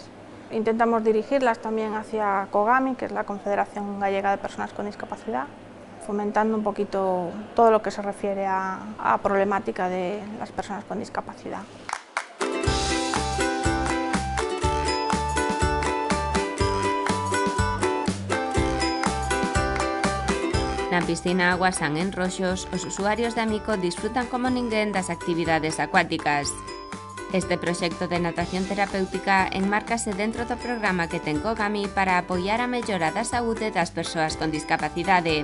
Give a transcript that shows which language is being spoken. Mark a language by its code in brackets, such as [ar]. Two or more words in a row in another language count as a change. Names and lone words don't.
[es] Intentamos dirigirlas también hacia COGAMI, que es la Confederación Gallega de Personas con Discapacidad, fomentando un poquito todo lo que se refiere a problemática de las personas con discapacidad. [gl] Na piscina Aguasán en Roxos, os usuarios de Amico disfrutan como ninguén das actividades acuáticas. Este proxecto de natación terapéutica enmárcase dentro do programa que ten COGAMI para apoiar a mellora da saúde das persoas con discapacidade.